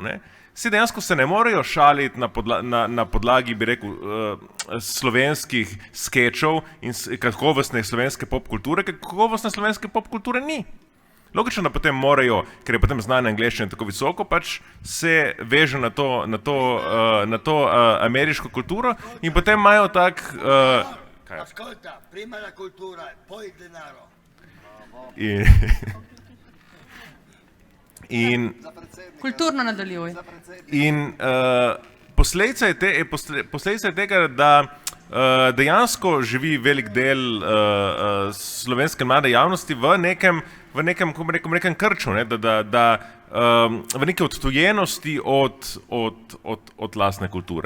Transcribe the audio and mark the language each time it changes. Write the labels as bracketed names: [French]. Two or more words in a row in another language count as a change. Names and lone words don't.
[Slovenian] Vsi dejansko se ne morejo šaliti na podlagi, bi rekel, slovenskih skečov in kakovostne slovenske popkulture, ker kakovostne slovenske popkulture ni. Logično, da potem morajo, ker je potem znanje angleščine tako visoko, pač se veže na to ameriško kulturo in potem imajo tak... [Italian] Ascolta, prima la cultura, poi il denaro. [Slovenian] Kulturno nadaljuj. In posledica je tega, da dejansko živi velik del slovenske mlade javnosti v nekem krču, v neki odtujenosti od lastne kulture.